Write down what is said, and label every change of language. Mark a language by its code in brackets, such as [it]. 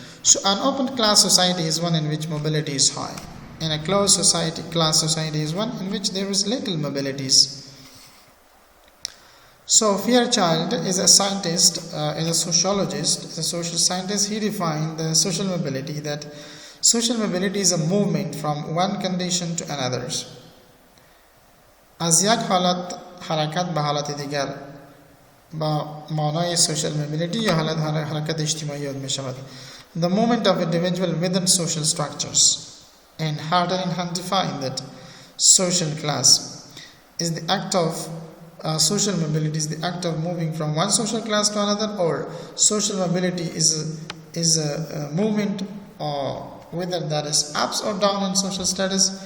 [en] So an open class society is one in which mobility is high, and a closed class society is one in which there is little mobilities. So Fairchild is a scientist, is a sociologist, is a social scientist. He defined the social mobility, that social mobility is a movement from one condition to another. [fa] از یک حرکت به حالت دیگر با معنای social mobility یا حرکت اجتماعی یاد می شود. [en] The movement of individual within social structures. And Harder defined that social class is the act of social mobility is the act of moving from one social class to another, or social mobility is a movement, or whether that is ups or down in social status.